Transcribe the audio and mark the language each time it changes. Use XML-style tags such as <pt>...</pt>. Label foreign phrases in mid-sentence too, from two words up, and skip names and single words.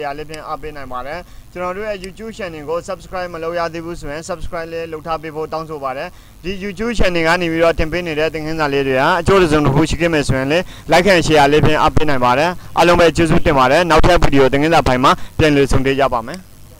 <my>share လေးဖြင့်အားပေးနိုင်ပါတယ်ကျွန်တော်တို့ရဲ့ YouTube channel ကို subscribe မလုပ်ရသေးဘူးဆိုရင် subscribe လေးလုပ်ထားပေးဖို့တောင်းဆိုပါတယ်ဒီ YouTube channel ကနေပြီးတော့တင်ပေးနေတဲ့သင်ခန်းစာလေးတွေကအကျိုးတစ်စုံတစ်ခုရှိခဲ့မယ်ဆိုရင်လည်း</my> <en>like and share</en> <my>လေးဖြင့်အားပေးနိုင်ပါတယ်အားလုံးပဲကျေးဇူးတင်ပါတယ်နောက်ထပ်ဗီဒီယိုသင်ခန်းစာဖိုင်မှာပြန်လည်ဆုံတွေ့ကြပါမယ်</my>